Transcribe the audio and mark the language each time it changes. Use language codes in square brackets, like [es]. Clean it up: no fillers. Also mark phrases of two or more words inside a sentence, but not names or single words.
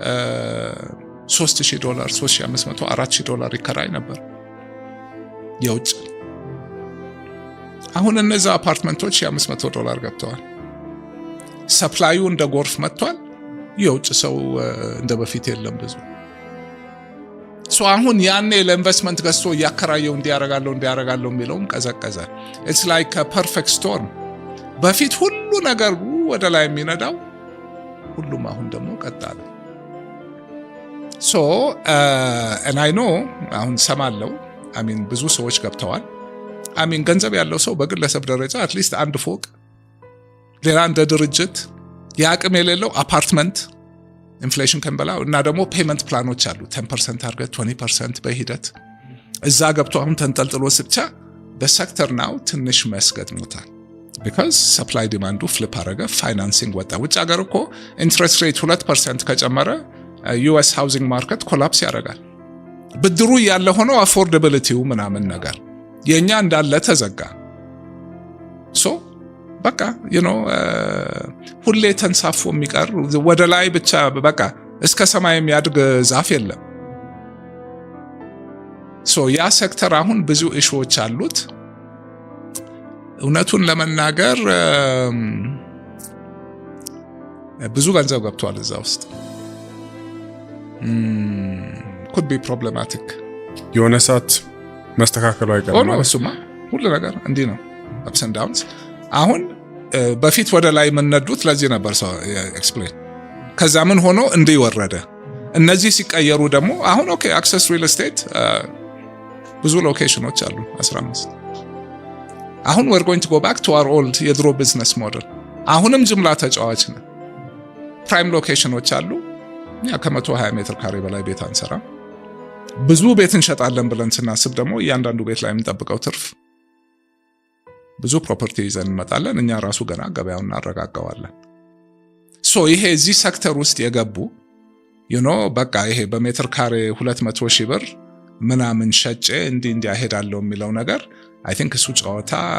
[am] $3,000 $3,500 $4,000 ይከራይ ነበር የውጭ። አሁን እነዛ አፓርትመንቶች $500 ገብተዋል። ሰፕላዩ እንደ ጎርፍ መጥቷል። የውጭ ሰው እንደ በፊት የለም ብዙ። አሁን ያኔ ለኢንቨስትመንት ገዝቶ እያከራየው እንዲያረጋለው የሚለውም ቀዘቀዘ። [en] it's like a perfect storm። [am] በፊት ሁሉ ነገር ወደ ላይ የሚነዳው ሁሉም አሁን ደግሞ ቀጣለ። [en] and I know [am] አሁን ሰማለው ብዙ ሰዎች ገብተዋል። ገንዘብ ያለው ሰው በግለሰብ ደረጃ አትሊስት አንድ ፎቅ፣ ሌላ እንደ ድርጅት፣ የአቅም የሌለው አፓርትመንት ኢንፍሌሽን ከንበላው እና ደግሞ [en] payment plans [am] አሉ 10% አድርገህ 20% በሂደት እዛ ገብቶ አሁን ተንጠልጥሎ ብቻ በሴክተር ናው ትንሽ መስገጥሞታል [en] because supply demand flip [am] አረገ ፋይናንሲንግ ወጣ ውጭ ሀገር እኮ [en] interest rate [am] 2% ከጨመረ [en] US housing market collapse [am] ያደርጋል ብድሩ ያለ ሆኖ አፎርዳቢሊቲው ምናምን ነገር የኛ እንዳለ ተዘጋ ሶ በቃ ሁሌ ተንሳፎ የሚቀር ወደ ላይ ብቻ በቃ እስከ ሰማይ የሚያድግ ዛፍ የለም ሶ ያ ሴክተር አሁን ብዙ ኢሹዎች አሉት እውነቱን ለመናገር ብዙ ገንዘብ ገብቷል እዛ ውስጥ [en] could be problematic [am] የሆነ ሰዓት መስተካከሉ አይቀርም ማለት እሱማ ሁሉ ነገር እንዲህ ነው [en] ups and downs [am] አሁን በፊት ወደ ላይ የምንነዱት ለዚህ ነበር ሰው ኤክስፕሌን ከዛ ምን ሆኖ እንዲወረደ እነዚህ ሲቀየሩ ደግሞ አሁን ኦኬ አክሰስ ሪል ስቴት ብዙ ሎኬሽኖች አሉ 15 አሁን [en] we're going to go back to our old [am] የድሮ ቢዝነስ ሞዴል አሁንም ጅምላ ተጫዋች ነው [en] prime locations [am] አሉ ያ ከ120 ሜትር ካሬ በላይ ቤት አንሰራ ብዙ ቤት እንሸጣለን ብለን ስናስብ ደግሞ እያንዳንዱ ቤት ላይ የምንጠብቀው ትርፍ ብዙ ፕሮፐርቲ ይዘን እንመጣለን እኛ ራሱ ገና ገበያውን እናረጋጋዋለን ሶ ይሄ እዚህ ሴክተር ውስጥ የገቡ በቃ ይሄ በሜትር ካሬ 200,000 ብር ምናምን ሸጬ እንዲህ ያሄዳለው የሚለው ነገር [en] I think [am] እሱ ጨዋታ